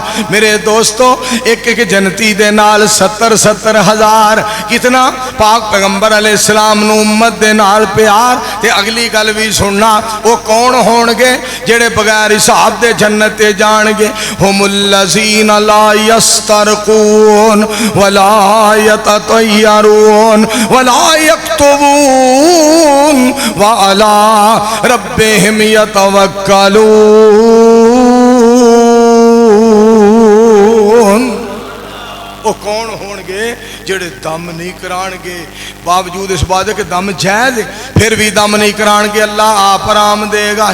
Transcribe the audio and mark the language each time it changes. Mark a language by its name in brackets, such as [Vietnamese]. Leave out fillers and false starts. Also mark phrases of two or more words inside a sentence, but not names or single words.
[Punjabi] میرے دوستوں ایک ایک جنتی دے نال 70 ہزار. کتنا پاک پیغمبر علیہ السلام نوں امت دے نال پیار. تے اگلی گل بھی سننا، وہ کون ہونگے جیڑے بغیر حساب دے جنت تے جانگے? [Arabic] هم الذين لا يسترقون ولا يتطيرون ولا يكتبون وعلى ربهم يتوكلون. [Punjabi] وہ کون ہونگے جیڑے دم نہیں کرانگے، باوجود اس بات کے دم جائز فیر بھی دم نہیں کرانگے، اللہ آپ آرام دیگا.